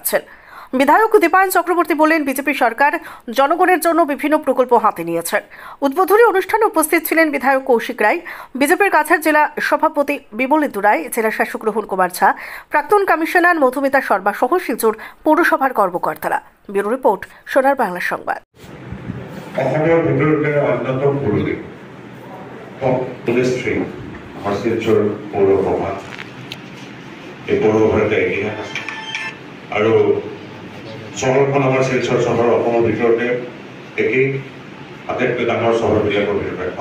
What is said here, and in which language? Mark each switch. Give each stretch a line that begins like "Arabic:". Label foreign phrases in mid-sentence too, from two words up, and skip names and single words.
Bangla: বিধায়ক দীপায়ন চক্রবর্তী বলেন, বিজেপি সরকার জনগণের জন্য বিভিন্ন প্রকল্প হাতে নিয়েছেন। উদ্বোধনী অনুষ্ঠানে উপস্থিত ছিলেন বিধায়ক কৌশিক রায়, বিজেপির কাছাড় জেলা সভাপতি বিমলেন্দু রায়, জেলা শাসক রোহন কুমার ঝা, প্রাক্তন কমিশনার মধুমিতা শর্মা সহ শিলচর পৌরসভার কর্মকর্তারা। ব্যুরো রিপোর্ট, সোনার বাংলা সংবাদ।
Assamese: আৰু চহৰখন আমাৰ শিলচৰ চহৰ অসমৰ ভিতৰতে একেই আটাইতকৈ ডাঙৰ চহৰবিলাকৰ ভিতৰত এখন।